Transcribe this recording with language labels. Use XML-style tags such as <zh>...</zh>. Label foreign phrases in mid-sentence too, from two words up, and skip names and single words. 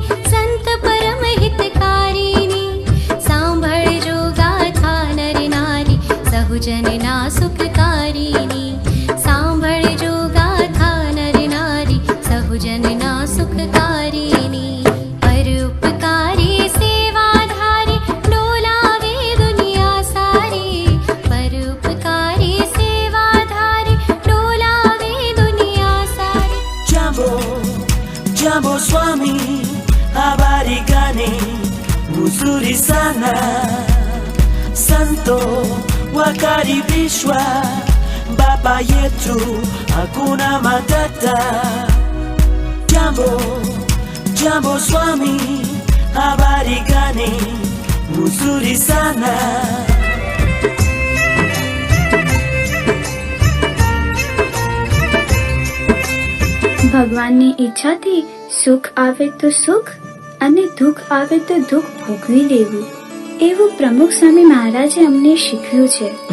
<gu>સંત પરમ હિતકારિણી સાંભળજો ગાથા નર નારી સહુજન ના સુખકારિણી સાંભળજો ગાથા નર નારી સહુજન ના સુખકારિણી પરોપકારી સેવાધારી ડોલાવે દુનિયા સારી પરોપકારી સેવાધારી ડોલાવે દુનિયા સારી</gu> <sw>Jambo, Jambo Swami habari gani mzuri sana santo wakaribishwa baba yetu hakuna matata Jambo, Jambo Swami habari gani mzuri sana</sw> <gu>ભગવાનની ઈચ્છાથી સુખ આવે તો સુખ અને દુઃખ આવે તો દુઃખ ભોગવી લેવું એવું પ્રમુખ સ્વામી મહારાજે અમને શીખવ્યું છે.</gu>